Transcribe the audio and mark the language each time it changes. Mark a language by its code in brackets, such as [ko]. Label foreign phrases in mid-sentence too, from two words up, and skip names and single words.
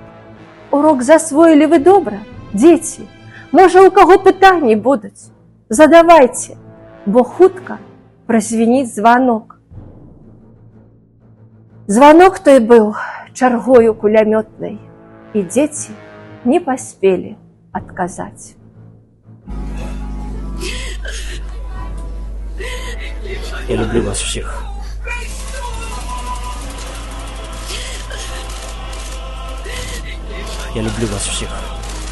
[be] Урок засвоілі вы добра, дзеці? Можа, у каго пытанні будуць? Задавайце, бо хутка празвініць званок. Званок той быў чаргою кулямётнай, і дзеці не паспелі адказаць. [ru] Я люблю вас всех. Я люблю вас всех.